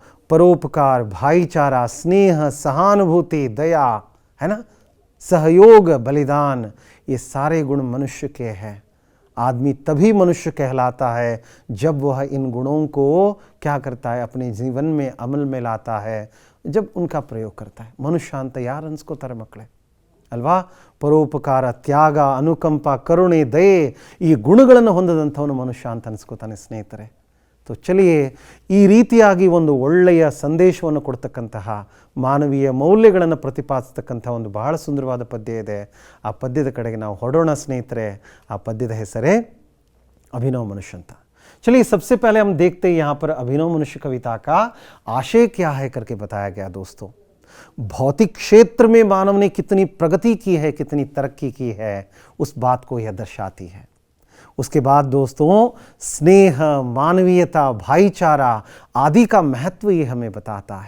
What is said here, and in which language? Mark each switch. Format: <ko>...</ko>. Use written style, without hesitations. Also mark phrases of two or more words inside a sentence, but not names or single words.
<hi>परोपकार, भाईचारा, स्नेह, सहानुभूति, दया, है ना, सहयोग, बलिदान, ये सारे गुण मनुष्य के हैं. आदमी तभी मनुष्य कहलाता है जब वह इन गुणों को क्या करता है, अपने जीवन में अमल में लाता है जब उनका प्रयोग करता है.</hi> <kn>ಮನುಷ್ಯ ಅಂತ ಯಾರು ಅನ್ಸ್ಕೋತಾರೆ ಮಕ್ಕಳೇ ಅಲ್ವಾ? ಪರೋಪಕಾರ, ತ್ಯಾಗ, ಅನುಕಂಪ, ಕರುಣೆ, ದಯೆ ಈ ಗುಣಗಳನ್ನು ಹೊಂದದಂಥವನು ಮನುಷ್ಯ ಅಂತ ಅನ್ಸ್ಕೋತಾನೆ ಸ್ನೇಹಿತರೆ.</kn> <hi>तो चलिए</hi> <kn>ಈ ರೀತಿಯಾಗಿ ಒಂದು ಒಳ್ಳೆಯ ಸಂದೇಶವನ್ನು ಕೊಡ್ತಕ್ಕಂತಹ ಮಾನವೀಯ ಮೌಲ್ಯಗಳನ್ನು ಪ್ರತಿಪಾದಿಸ್ತಕ್ಕಂಥ ಒಂದು ಬಹಳ ಸುಂದರವಾದ ಪದ್ಯ ಇದೆ. ಆ ಪದ್ಯದ ಕಡೆಗೆ ನಾವು ಹೊರಡೋಣ ಸ್ನೇಹಿತರೆ. ಆ ಪದ್ಯದ ಹೆಸರೇ अभिनव मनुष्य ಅಂತ.</kn> <hi>चलिए सबसे पहले हम देखते हैं यहाँ पर अभिनव मनुष्य कविता का आशय क्या है करके बताया गया दोस्तों. भौतिक क्षेत्र में मानव ने कितनी प्रगति की है, कितनी तरक्की की है, उस बात को यह दर्शाती है. उसके बाद दोस्तों स्नेह, मानवीयता, भाईचारा आदि का महत्व ये हमें बताता है.</hi>